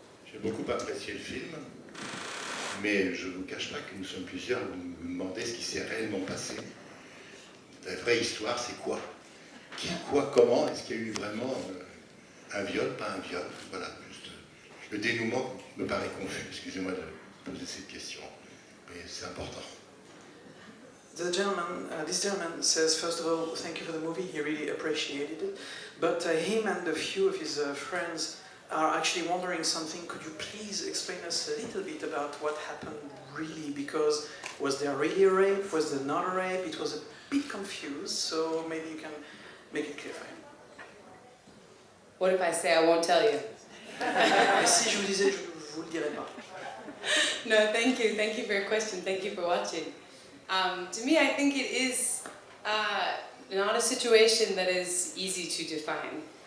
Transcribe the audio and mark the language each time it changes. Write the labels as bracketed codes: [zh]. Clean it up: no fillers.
[fr] J'ai beaucoup apprécié le film, mais je ne vous cache pas que nous sommes plusieurs à nous demander ce qui s'est réellement passé. La vraie histoire, c'est quoi? Qui, quoi, comment? Est-ce qu'il y a eu vraiment un viol, pas un viol? Voilà, juste le dénouement me paraît confus. Excusez-moi de poser cette question. Mais c'est important. [en] This gentleman says, first of all, thank you for the movie, he really appreciated it. But him and a few of his friends are actually wondering something. Could you please explain us a little bit about what happened really? Because was there really a rape? Was there not a rape? It was a bit confused, so maybe you can make it clear for him. What if I say I won't tell you? [fr] Et si je vous disais, je vous le dirais pas. [en] No, thank you. Thank you for your question. Thank you for watching. To me, I think it is not a situation that is easy to define.